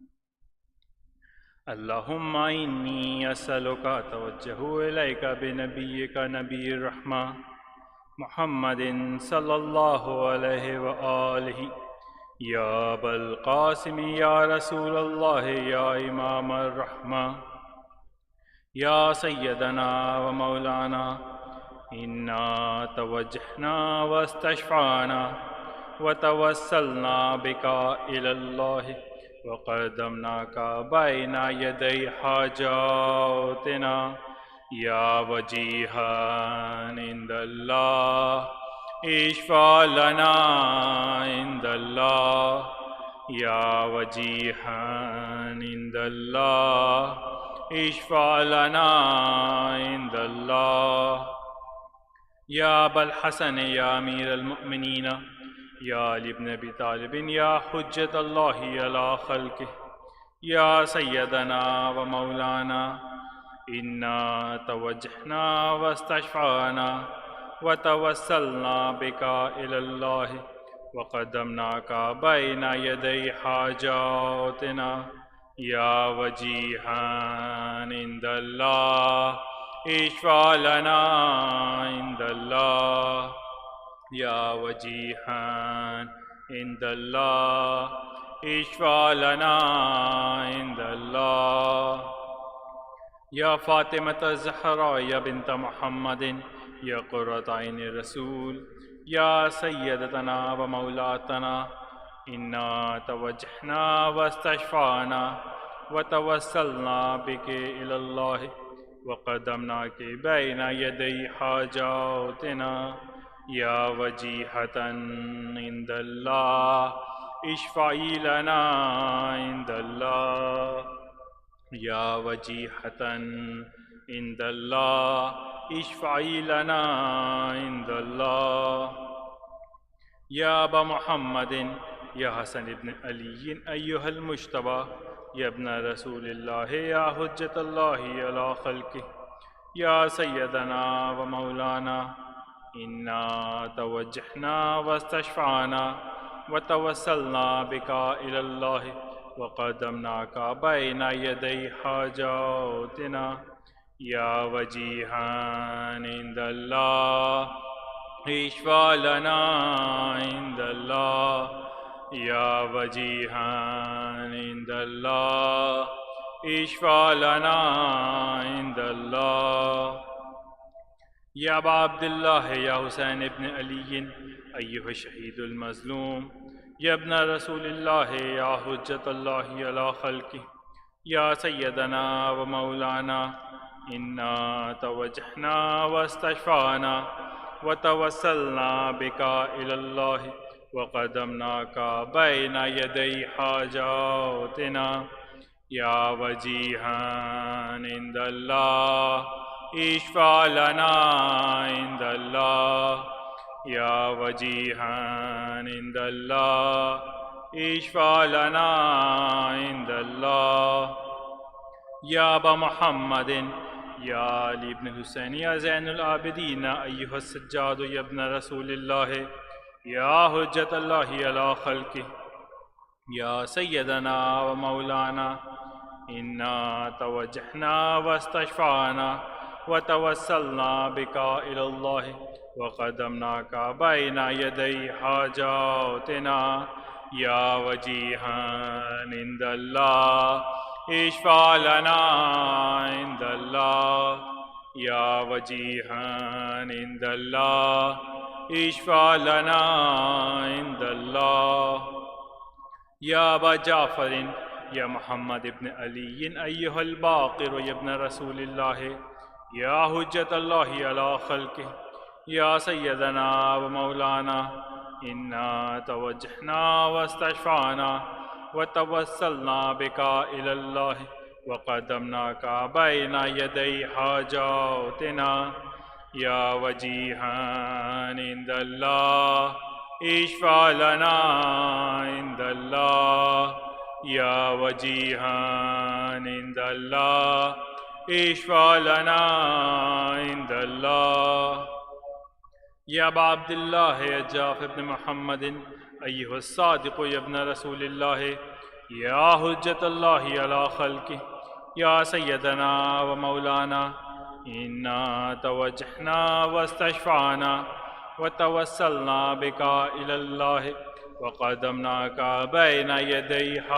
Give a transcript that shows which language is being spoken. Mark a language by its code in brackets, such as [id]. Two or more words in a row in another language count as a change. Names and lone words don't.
[ar] اللہم انی اسألک توجہ الیک بنبیک نبی الرحمہ محمد صلی اللہ علیہ وآلہ، یا ابا القاسم یا رسول اللہ یا امام الرحمہ، یا سیدنا و مولانا، انا توجہنا واستشفعنا وتوسلنا بک الی اللہ وقدمناک بین یدی حاجاتنا، یا وجیہا عند اللہ اشفع لنا عند اللہ، یا وجیہا عند اللہ اشفع لنا عند اللہ، یا ابا الحسن یا امیر المؤمنین یا علی ابن ابی طالب یا حجت اللہ علی خلقہ، یا سیدنا و مولانا، انا توجہنا واستشفعنا وتوسلنا بک الی اللہ وقدمناک بین یدی حاجاتنا، یا وجیہا عند اللہ اشفع لنا عند اللہ، یا وجیہا عند اللہ اشفع لنا عند اللہ، یا فاطمۃ الزہراء یا بنت محمد یا قرۃ عین رسول، یا سیدتنا و مولاتنا، انا توجہنا واستشفعنا وتوسلنا بک الی اللہ وقدمناک بین یدی حاجاتنا، یا وجیہۃ عند اللہ اشفعی لنا عند اللہ، یا وجیہۃ عند اللہ اشفعی لنا عند اللہ، یا ابا محمد یا حسن ابن علی ایہا المجتبی یا ابن رسول اللہ یا حجت اللہ علی خلقہ، یا سیدنا و مولانا، انا توجہنا واستشفعنا وتوسلنا بک الی اللہ وقدمناک بین یدی حاجاتنا، یا وجیہا عند اللہ اشفع لنا عند اللہ، یا وجیہا عند اللہ اشفع لنا عند اللہ، یا ابا عبداللہ یا حسین ابن علی ایہا الشہید المظلوم، یا ابن رسول اللہ یا حجت اللہ علی خلقہ، یا سیدنا و مولانا، انا توجہنا واستشفعنا وتوسلنا بک الی اللہ وقدمناک بین یدی حاجاتنا، یا وجیہا عند اللہ اشفع لنا عند اللہ، یا وجیہا عند اللہ اشفع لنا عند اللہ، یا ابا محمد یا علی ابن حسین یا زین العابدین ایہا السجاد یا ابن رسول اللہ یا حجت اللہ علی خلقہ، یا سیدنا و مولانا، انا توجہنا واستشفعنا وتوسلنا بک الی اللہ وقدمناک بین یدی حاجاتنا، یا وجیہا عند اللہ اشفع لنا عند اللہ، یا وجیہا عند اللہ اشفع لنا عند اللہ، یا ابا جعفر یا محمد ابن علی ایہا الباقر یا ابن رسول اللہ یا حجت اللہ علی خلقہ، یا سیدنا و مولانا، انا توجہنا واستشفعنا وتوسلنا بک الی اللہ وقدمناک بین یدی حاجاتنا، یا وجیہا عند اللہ اشفع لنا عند اللہ، يا وجيها عند الله اشفع لنا عند الله. يا أبا عبد الله يا جعفر بن محمد أيها الصادق يا ابن رسول الله يا حجة الله على خلقه يا سيدنا ومولانا إنا توجهنا واستشفعنا وتوسلنا بك إلى الله وقدمناك بين يدي